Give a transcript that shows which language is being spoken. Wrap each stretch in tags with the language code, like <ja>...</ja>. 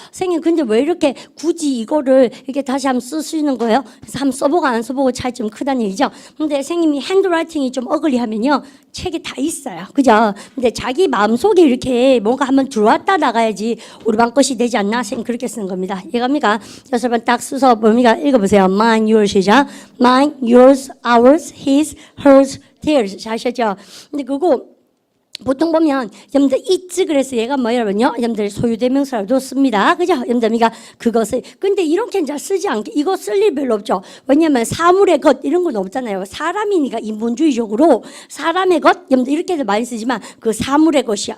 <ko>선생님, 근데 왜 이렇게 굳이 이거를 이렇게 다시 한번 쓸 수 있는 거예요? 그래서 한번 써보고 안 써보고 차이 좀 크다는 얘기죠. 근데 선생님이 핸드라이팅이 좀 어글리하면요. 책에 다 있어요. 그죠? 근데 자기 마음속에 이렇게 뭔가 한번 들어왔다 나가야지 우리 반 것이 되지 않나? 선생님 그렇게 쓰는 겁니다. 이해갑니까? 여섯 번 딱 써서 뭡니까? 읽어보세요.</ko> <en>Mine, yours</en> <ko>시작.</ko> <en>Mine, yours, ours, his, hers, theirs.</en> <ko>잘하셨죠? 근데 그거 보통 보면 여러분들 it's 그래서 얘가 뭐냐면요 여러분들 소유대명사로도 씁니다. 그죠? 여러분들 그러니까 그것을 근데 이렇게 잘 쓰지 않게 이거 쓸 일 별로 없죠. 왜냐하면 사물의 것 이런 건 없잖아요. 사람이니까 인본주의적으로 사람의 것 여러분들 이렇게도 많이 쓰지만 그 사물의 것이야.</ko>